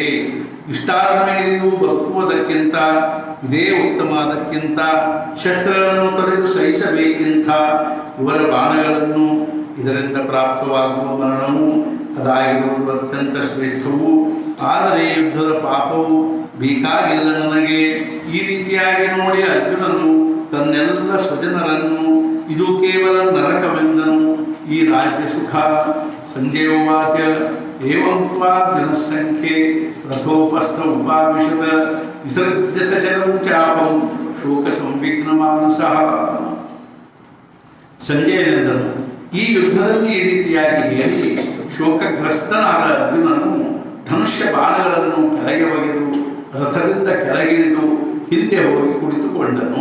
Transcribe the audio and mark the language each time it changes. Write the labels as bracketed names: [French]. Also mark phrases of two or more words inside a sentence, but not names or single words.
[Kannada] ಇಷ್ಟಾದ ಮೇಲೆಯೂ ಬದುಕುವುದಕ್ಕಿಂತ ಇದೇ ಉತ್ತಮದಕ್ಕಿಂತ ಶಸ್ತ್ರಗಳನ್ನು ತೊರೆದು ಸಹಿಸಬೇಕಿಂತ ಇವರ ಬಾಣಗಳನ್ನು ಇದರಿಂದ ಪ್ರಾಪ್ತವಾಗುವ ಮರಣವು ಅದಾಗಿರುವುದು ಅತ್ಯಂತ ಶ್ರೇಷ್ಠವು. ಆದರೆ ಯುದ್ಧದ ಪಾಪವು ಬೇಕಾಗಿಲ್ಲ ನನಗೆ. ಈ ರೀತಿಯಾಗಿ ನೋಡಿ ಅರ್ಜುನನು ತನ್ನೆಲ್ಲ ಸ್ವಜನರನ್ನು ಇದು ಕೇವಲ ನರಕವೆಂದನು. ಈ ರಾಜ್ಯ ಸುಖ. [Sanskrit] ಸಂಜಯ ಉವಾಚ ಏವಂ ತ್ವಾ ಜನಸಂಖ್ಯೆ ರಥೋಪಸ್ಥ ಉಪಾವಿಶತ ವಿಸರ್ಜ್ಯ ಸಜಲಂ ಚಾಪಂ ಶೋಕ ಸಂವಿಘ್ನ ಮಾನಸಃ. [Kannada] ಸಂಜಯನೆಂದನು, ಈ ಯುದ್ಧದಲ್ಲಿ ಈ ರೀತಿಯಾಗಿ ಹೇಳಿ ಶೋಕಗ್ರಸ್ತನಾದ ಅರ್ಜುನನು ಧನುಷ್ಯ ಬಾಣಗಳನ್ನು ಕೆಳಗೆ ಒಗೆದು ರಥದಿಂದ ಕೆಳಗಿಳಿದು ಹಿಂದೆ ಹೋಗಿ ಕುಳಿತುಕೊಂಡನು.